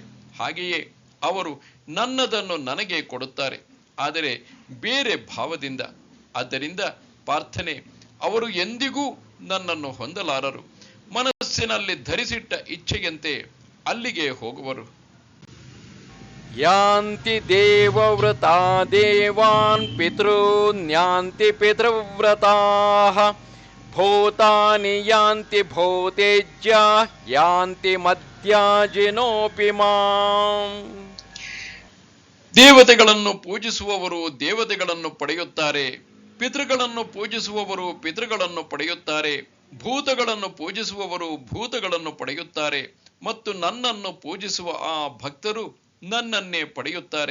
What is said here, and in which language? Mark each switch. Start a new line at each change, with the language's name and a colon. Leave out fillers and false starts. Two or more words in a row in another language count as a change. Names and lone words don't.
Kannada: ಹಾಗೆಯೇ ಅವರು ನನ್ನದನ್ನು ನನಗೆ ಕೊಡುತ್ತಾರೆ, ಆದರೆ ಬೇರೆ ಭಾವದಿಂದ. ಆದ್ದರಿಂದ ಪಾರ್ಥನೆ, ಅವರು ಎಂದಿಗೂ ನನ್ನನ್ನು ಹೊಂದಲಾರರು. ಮನಸ್ಸಿನಲ್ಲಿ ಧರಿಸಿಟ್ಟ ಇಚ್ಛೆಯಂತೆ ಅಲ್ಲಿಗೆ ಹೋಗುವರು.
Sanskrit: ಯಾಂತಿ ದೇವವ್ರತಾ ದೇವಾನ್ ಪಿತೃನ್ಯಾಂತಿ ಪಿತೃವ್ರತಾಃ ಭೂತಾನಿ ಯಾಂತಿ ಭೂತೇಜ್ಯಾ ಯಾಂತಿ ಮದ್ಯಾಜಿನೋಪಿ ಮಾಂ.
Kannada: ದೇವತೆಗಳನ್ನು ಪೂಜಿಸುವವರು ದೇವತೆಗಳನ್ನು ಪಡೆಯುತ್ತಾರೆ, ಪಿತೃಗಳನ್ನು ಪೂಜಿಸುವವರು ಪಿತೃಗಳನ್ನು ಪಡೆಯುತ್ತಾರೆ, ಭೂತಗಳನ್ನು ಪೂಜಿಸುವವರು ಭೂತಗಳನ್ನು ಪಡೆಯುತ್ತಾರೆ, ಮತ್ತು ನನ್ನನ್ನು ಪೂಜಿಸುವ ಆ ಭಕ್ತರು ನನ್ನನ್ನೇ ಪಡೆಯುತ್ತಾರೆ.